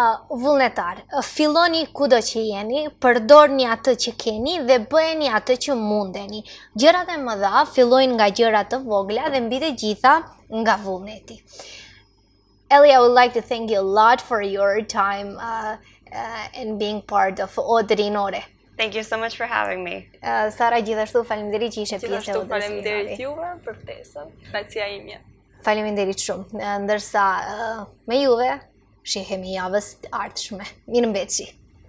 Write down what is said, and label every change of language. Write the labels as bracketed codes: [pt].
[sq] Vullnetar, filloni kudo që jeni, përdorni atë që keni dhe bëheni atë që mundeni. Gjërat e mëdha fillojnë nga gjërat të vogla dhe mbi të gjitha nga vullneti. [en] Elli, I would like to thank you a lot for your time. and being part of RINORE. Thank you so much for having me. [sq] Sara, gjithashtu faleminderit që ishe pjesë e Gjithashtu udhëzimit. faleminderit juve për ftesën. Kënaqësia ime. Faleminderit shumë. Ndërsa me juve shihemi javës ardhshme. Mirëmbëjtje.